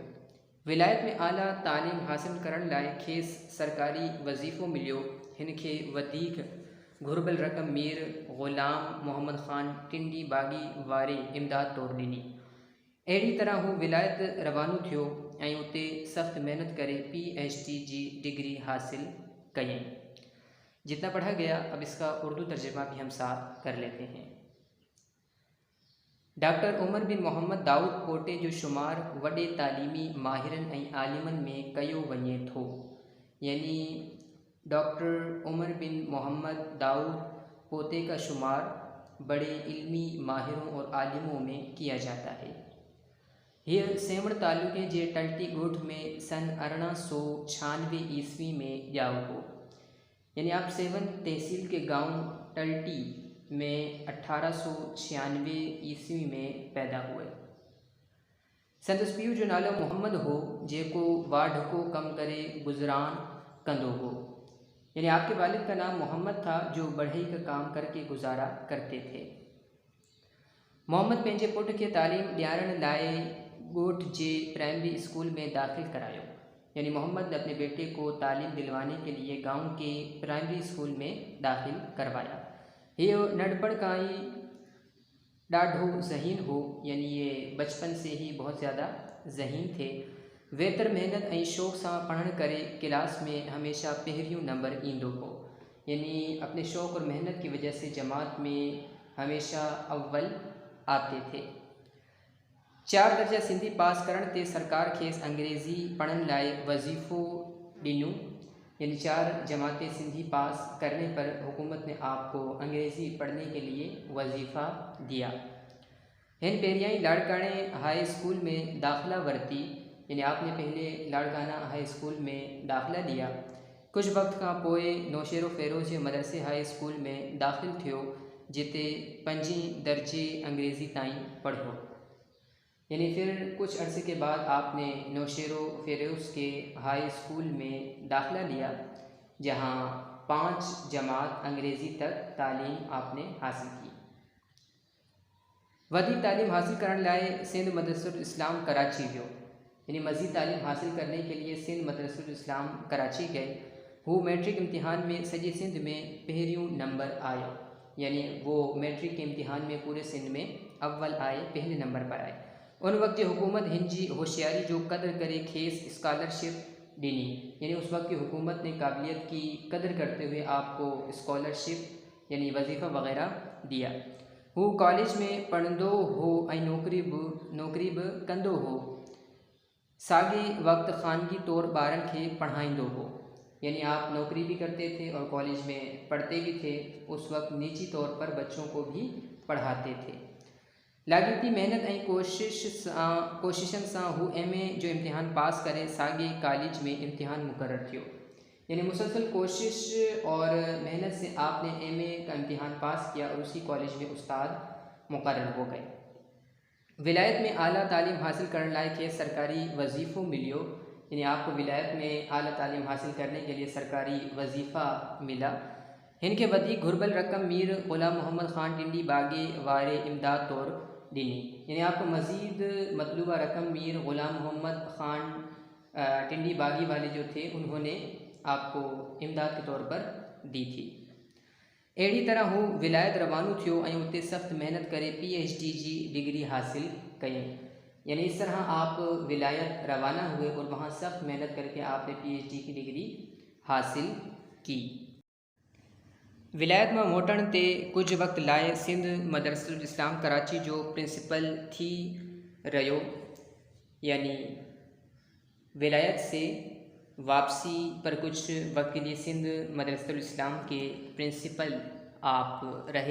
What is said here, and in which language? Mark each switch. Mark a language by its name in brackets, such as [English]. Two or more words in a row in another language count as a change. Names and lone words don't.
[Sindhi] विलायत में आला तालीम हासिल करण लाइ खेसि सरकारी वज़ीफ़ो मिलियो। हिन खे वधीक घुर्बल रक़म मीर ग़ुलाम मोहम्मद ख़ान टिंडी बाग़ी वारे इमदाद तौरु ॾिनी। अहिड़ी तरह हू विलायत रवानो थियो ऐं उते सख़्त मेहनत करे PhD जी डिग्री हासिल कयईं। [Urdu] جتنا پڑھا گیا، اب اس کا اردو ترجمہ بھی ہم ساتھ کر لیتے ہیں. [Sindhi] डॉक्टर उमर बिन मोहम्मद दाऊद पोटे जो शुमार वॾे तालीमी माहिरनि ऐं आलिमनि में कयो वञे थो। [Urdu] یعنی ڈاکٹر عمر بن محمد داؤد پوتے کا شمار بڑے علمی ماہروں اور عالموں میں کیا جاتا ہے. [Sindhi] यह सेवण तालुके जे टल्टी ॻोठ में सन 1896 ईस्वी में ॼाओ हो। [Urdu] یعنی آپ سیون تحصیل کے گاؤں ٹلٹی میں 1896 عیسوی میں پیدا ہوئے. [Sindhi] संदसि पीउ जो नालो मोहम्मद हो, जेको वाढको कम करे गुज़रान कंदो हो। [Urdu] یعنی آپ کے والد کا نام محمد تھا، جو بڑھئی کا کام کر کے گزارا کرتے تھے. [Sindhi] मोहम्मद पंहिंजे पुट खे तालीम ॾियारण लाइ ॻोठ जे प्राइमरी स्कूल में दाखिल करायो। [Urdu] یعنی محمد نے اپنے بیٹے کو تعلیم دلوانے کے لیے گاؤں کے پرائمری اسکول میں داخل کروایا. [Sindhi] ये नंढपण खां ही ॾाढो ज़हीन हो, [Urdu] یعنی یہ بچپن سے ہی بہت زیادہ ذہین تھے. [Sindhi] वेतर मेहनत ऐं शौक़ सां पढ़ण करे क्लास में हमेशा पहिरियों नंबर ईंदो हो। [Urdu] یعنی اپنے شوق اور محنت کی وجہ سے جماعت میں ہمیشہ اول آتے تھے. [Sindhi] 4 दर्जा सिंधी पास करण ते सरकार खेसि अंग्रेज़ी पढ़ण लाइ वज़ीफ़ो ॾिनो। [Urdu] یعنی 4 جماعتیں سندھی پاس کرنے پر حکومت نے آپ کو انگریزی پڑھنے کے لیے وظیفہ دیا. [Sindhi] हिन पहिरियां ही लाड़काणे हाई स्कूल में दाखिला वरिती। [Urdu] یعنی آپ نے پہلے لاڑکانہ ہائی اسکول میں داخلہ لیا. [Sindhi] कुछ वक्त खां पोइ नौशेरो फ़ेरोज़ जे मदरसे हाई स्कूल में दाखिल थियो, जिते 5 दर्जे अंग्रेज़ी ताईं पढ़ियो। [Urdu] یعنی پھر کچھ عرصے کے بعد آپ نے نوشہرو فیروز کے ہائی اسکول میں داخلہ لیا، جہاں 5 جماعت انگریزی تک تعلیم آپ نے حاصل کی. [Sindhi] वधीक तालीम हासिल करण लाइ सिंध मदरसतुल इस्लाम कराची वियो। [Urdu] یعنی مزید تعلیم حاصل کرنے کے لیے سندھ مدرسۃ الاسلام کراچی گئے. [Sindhi] वो मैट्रिक इम्तिहान में सॼे सिंध में पहिरियों नंबर आयो। [Urdu] یعنی وہ میٹرک کے امتحان میں پورے سندھ میں اول آئے، پہلے نمبر پر آئے. [Sindhi] उन वक्त की हुकूमत हिन जी होशियारी जो कदर करे खेसि स्कॉलरशिप ॾिनी। [Urdu] یعنی اس وقت کی حکومت نے قابلیت کی قدر کرتے ہوئے آپ کو اسکالرشپ یعنی وظیفہ وغیرہ دیا. [Sindhi] वो कॉलेज में पढ़ंदो हो ऐं नौकरी बि कंदो हो। साॻे वक्त ख़ानगी तौर ॿारनि खे पढ़ाईंदो हो, [Urdu] یعنی آپ نوکری بھی کرتے تھے اور کالج میں پڑھتے بھی تھے. اس وقت نجی طور پر بچوں کو بھی پڑھاتے تھے. [Sindhi] लाॻीती महिनत ऐं कोशिशनि सां हू MA जो इम्तिहान पास करे साॻे कॉलेज में इम्तिहान मुक़ररु थियो। [Urdu] یعنی مسلسل کوشش اور محنت سے آپ نے MA کا امتحان پاس کیا اور اسی کالج میں استاد مقرر ہو گئے. [Sindhi] विलायत में आला तालीम हासिल करने लायक है सरकारी वजीफ़ो मिलियो, [Urdu] یعنی آپ کو ولایت میں اعلیٰ تعلیم حاصل کرنے کے لیے سرکاری وظیفہ ملا. [Sindhi] इनके वधीक घुरबल रकम मीर ग़ुलाम मोहम्मद ख़ान टिंडी बागे वारे इमदाद तौर ॾिनी, [Urdu] یعنی آپ کو مزید مطلوبہ رقم میر غلام محمد خان ٹنڈی باگی والے جو تھے انہوں نے آپ کو امداد کے طور پر دی تھی. [Sindhi] अहिड़ी तरह हू विलायत रवानो थियो ऐं उते सख़्त मेहनत करे PhD जी डिग्री हासिल कई। [Urdu] یعنی اس طرح آپ ولایت روانہ ہوئے اور وہاں سخت محنت کر کے آپ نے PhD کی ڈگری حاصل کی. [Sindhi] विलायत में मोटण ते कुछ वक्त लाए सिंध मदरसतुल इस्लाम कराची जो प्रिंसिपल थी रहियो, [Urdu] یعنی ولایت سے واپسی پر کچھ وقت کے لیے سندھ مدرسۃ الاسلام کے پرنسپل آپ رہے.